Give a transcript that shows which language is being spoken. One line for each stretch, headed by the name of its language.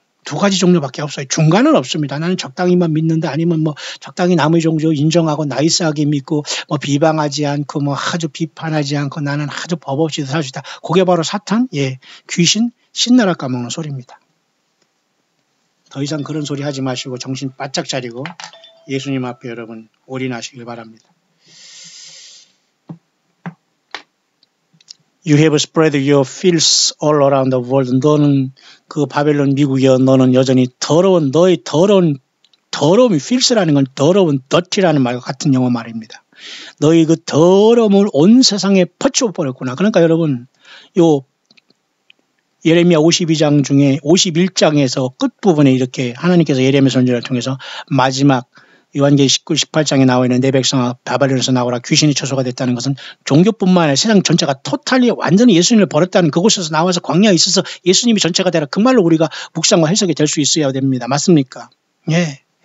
Korean: 두 가지 종류밖에 없어요. 중간은 없습니다. 나는 적당히만 믿는다 아니면 뭐 적당히 남의 종교 인정하고 나이스하게 믿고 뭐 비방하지 않고 뭐 아주 비판하지 않고 나는 아주 법 없이 살 수 있다. 그게 바로 사탄, 예, 귀신, 신나라 까먹는 소리입니다. 더 이상 그런 소리 하지 마시고 정신 바짝 차리고 예수님 앞에 여러분 올인하시길 바랍니다.
English: You have spread your filth all around the world.
Korean: 너는 그 바벨론 미국이여 너는 여전히 더러운 너의 더러움이 filth라는 건 더러운 dirty라는 말과 같은 영어 말입니다. 너희 그 더러움을 온 세상에 퍼치워 버렸구나. 그러니까 여러분 요 예레미야 52장 중에 51장에서 끝부분에 이렇게 하나님께서 예레미야 선지자를 통해서 마지막 요한계시 19, 18장에 나와 있는 내 백성아 바벨론에서 나오라 귀신이 처소가 됐다는 것은 종교뿐만 아니라 세상 전체가 토탈리 완전히 예수님을 버렸다는 그곳에서 나와서 광야에 있어서 예수님이 전체가 되라 그 말로 우리가 묵상과 해석이 될 수 있어야 됩니다. 맞습니까? 예.